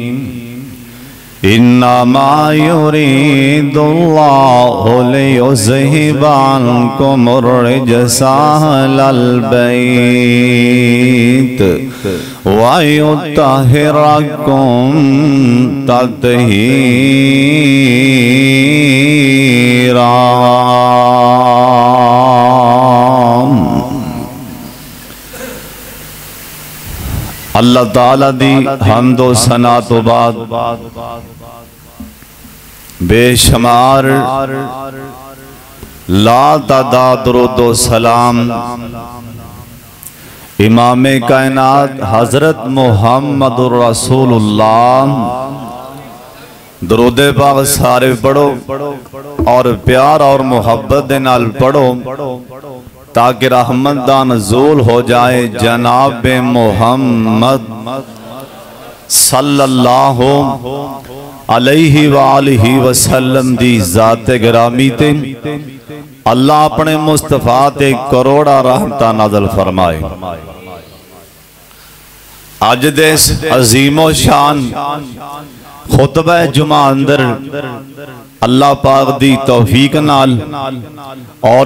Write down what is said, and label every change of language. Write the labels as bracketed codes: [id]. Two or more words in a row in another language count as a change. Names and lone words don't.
[ar] إنما يريد الله ليذهب عنكم الرجس أهل البيت ويطهركم تطهيرا. [pa] اللہ تعالیٰ دی حمد و ثنا توں بعد بے شمار لا تعداد درود و سلام امامِ کائنات حضرت محمد رسول اللہ درودِ پاک سارے پڑھو اور پیار اور محبت دے نال پڑھو تاکہ رحمت دا نزول ہو جائے جناب محمد [ar] صلى الله عليه وآله وسلم [pa] دی ذاتِ گرامی تے اللہ اپنے مصطفیٰ تے کروڑاں رحمتاں نازل فرمائے. اج دے عظیم و شان خطبہ جمعہ اندر اللہ پاک دی توفیق نال اور